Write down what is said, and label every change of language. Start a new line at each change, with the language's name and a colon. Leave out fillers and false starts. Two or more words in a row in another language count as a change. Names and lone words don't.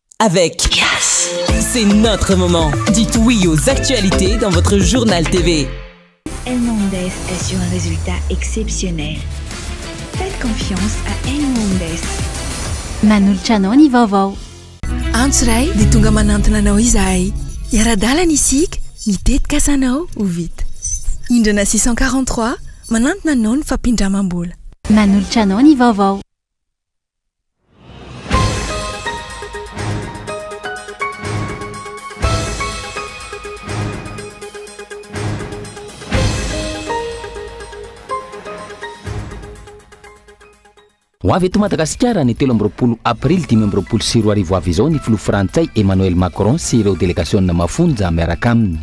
French: avec Yes. C'est notre moment. Dites oui aux actualités dans votre journal TV. El Mondes assure un résultat exceptionnel. Faites confiance à El Mondes.
Malagasy: Manolotra anao ny vaovao. Antsoray dia tonga manantona anao izahay. Iara-dalana isika, mitetika asanao ho vita. Indrana 643 manantona anao ny fampindramam-bola. Manolotra anao ny vaovao. Ho avy eto Madagasikara ny 13 aprily 2024 avy izao ny filoha frantsay Emmanuel Macron sy ireo délégation mafonja miaraka aminy.